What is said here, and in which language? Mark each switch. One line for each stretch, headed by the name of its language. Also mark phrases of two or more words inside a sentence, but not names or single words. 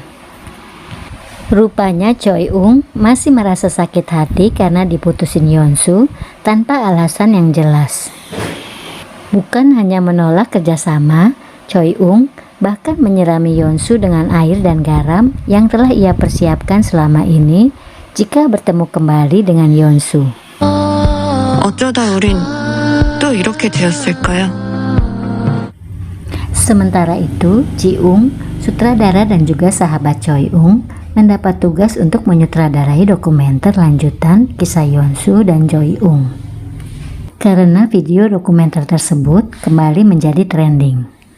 Indonesian: Rupanya Choi-ung masih merasa sakit hati karena diputusin Yeonsu tanpa alasan yang jelas. Bukan hanya menolak kerjasama, Choi-ung bahkan menyirami Yeonsu dengan air dan garam yang telah ia persiapkan selama ini jika bertemu kembali dengan Yeonsu.
Korean: 어쩌다 우린 또 이렇게 되었을까요?
Indonesian: Sementara itu, Ji-ung, sutradara dan juga sahabat Choi-ung, mendapat tugas untuk menyutradarai dokumenter lanjutan kisah Yeonsu dan Choi-ung. Karena video dokumenter tersebut kembali menjadi trending.